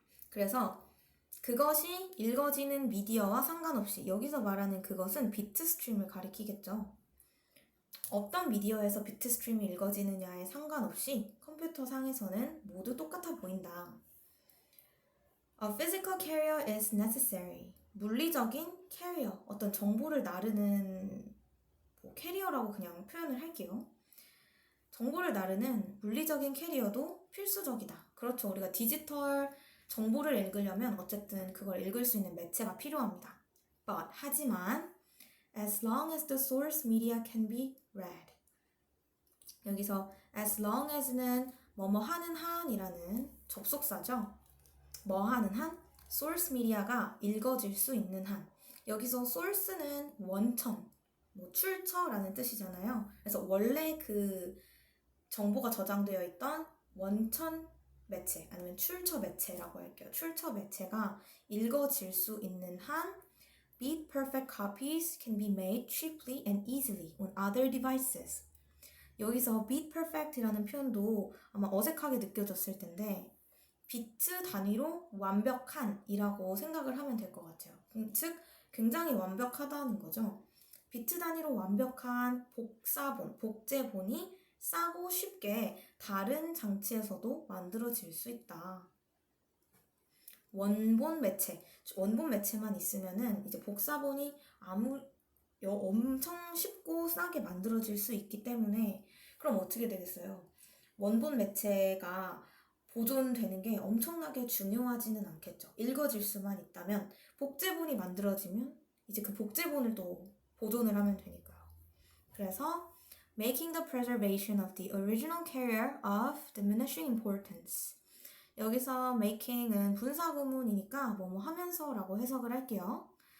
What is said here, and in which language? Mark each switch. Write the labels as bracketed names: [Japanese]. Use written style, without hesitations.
[Korean] 그래서 그것이 읽어지는 미디어와 상관없이, 여기서 말하는 그것은 비트 스트림을 가리키겠죠. 어떤 미디어에서 비트 스트림이 읽어지느냐에 상관없이 컴퓨터 상에서는 모두 똑같아 보인다. [English] A physical carrier is necessary. [Korean] 물리적인 캐리어, 어떤 정보를 나르는 캐리어라고 그냥 표현을 할게요. 정보를 나르는 물리적인 캐리어도 필수적이다. 그렇죠. 우리가 디지털 정보를 읽으려면 어쨌든 그걸 읽을 수 있는 매체가 필요합니다. [English] But, [Korean] 하지만 [English] as long as the source media can be read. [Korean] 여기서 as long as는 뭐뭐 하는 한이라는 접속사죠. 뭐 하는 한, source media가 읽어질 수 있는 한. 여기서 source는 원천, 뭐 출처라는 뜻이잖아요. 그래서 원래 그 정보가 저장되어 있던 원천 매체 아니면 출처 매체라고 할게요. 출처 매체가 읽어질 수 있는 한 [English] Beat perfect copies can be made cheaply and easily on other devices. [Korean] 여기서 beat perfect이라는 표현도 아마 어색하게 느껴졌을 텐데 비트 단위로 완벽한이라고 생각을 하면 될 것 같아요. 즉 굉장히 완벽하다는 거죠. 비트 단위로 완벽한 복사본, 복제본이 싸고 쉽게 다른 장치에서도 만들어질 수 있다. 원본 매체만 있으면은 이제 복사본이 엄청 쉽고 싸게 만들어질 수 있기 때문에 그럼 어떻게 되겠어요? 원본 매체가 보존되는 게 엄청나게 중요하지는 않겠죠. 읽어질 수만 있다면 복제본이 만들어지면 이제 그 복제본을 또 보존을 하면 되니까요. 그래서 [English] making the preservation of the original carrier of diminishing importance. [Korean] 여기서 making은 분사구문이니까 뭐뭐 하면서라고 해석을 할게요.